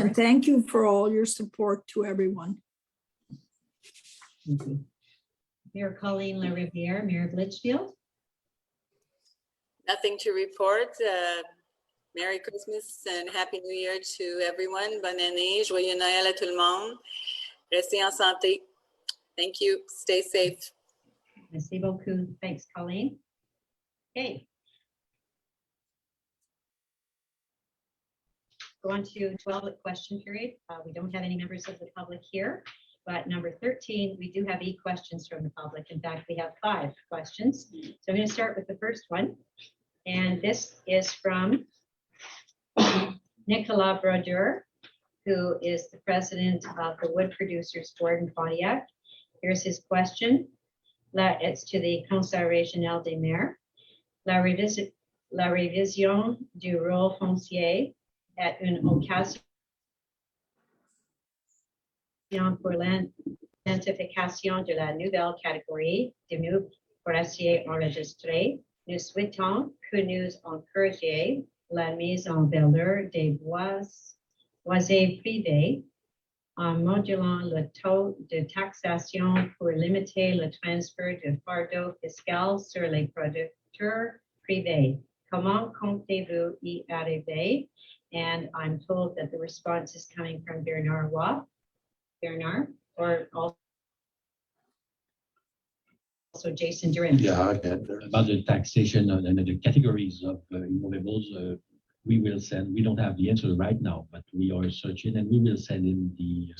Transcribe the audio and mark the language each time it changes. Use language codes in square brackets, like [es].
[en] And thank you for all your support to everyone. Thank you. Mayor Colleen LaRiviere, Mayor of Litchfield. Nothing to report. Merry Christmas and Happy New Year to everyone. [fr] Bonne année, joyeux Noël à tout le monde. Restez en santé. [en] Thank you. Stay safe. [fr] Merci beaucoup. [en] Thanks, Colleen. Okay. Go on to 12 question period. We don't have any members of the public here, but number 13, we do have questions from the public. In fact, we have 5 questions. So I'm going to start with the first one. And this is from Nicolas Brodeur, who is the president of the Wood Producers Board in Pontiac. Here's his question. It's to the Conseil Régional des Maires. [fr] La révision du rôle foncier est une occasion pour l'identification de la nouvelle catégorie de nœuds forestiers enregistrés. Nous souhaitons que nous encouragions la mise en valeur des boisés privés en modulant le taux de taxation pour limiter le transfert de fardeau fiscal sur les producteurs privés. Comment comptez-vous y arriver? [en] And I'm told that the response is coming from Bernard Waugh. Bernard, or also Jason Duran. Yeah, about the taxation and the categories of immovables, we will send, we don't have the answer right now, but we are searching and we will send in the.